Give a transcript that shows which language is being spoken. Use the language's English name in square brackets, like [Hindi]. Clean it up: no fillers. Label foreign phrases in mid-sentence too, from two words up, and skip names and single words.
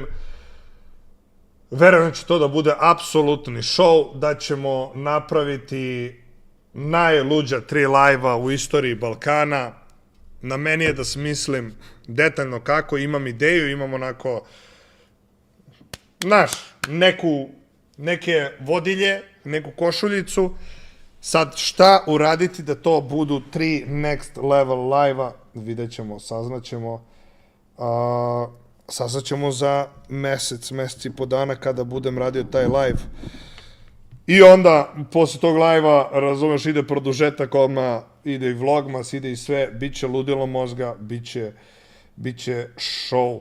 [Serbian] Verujem da će to da bude apsolutni show, da ćemo napraviti najluđa 3 live-a u istoriji Balkana. Na meni je da smislim detaljno kako, imam ideju, imam onako, znaš, neke vodilje, neku košuljicu. Sad, šta uraditi da to budu 3 [English] next level [Serbian] live-a, vidjet ćemo, saznaćemo. Saznaćemo za mesec i po dana kada budem radio taj live. I onda, posle tog live-a, razumeš, ide produžetak, odmah ide i vlogmas, ide i sve, bit će ludilo mozga, bit će show.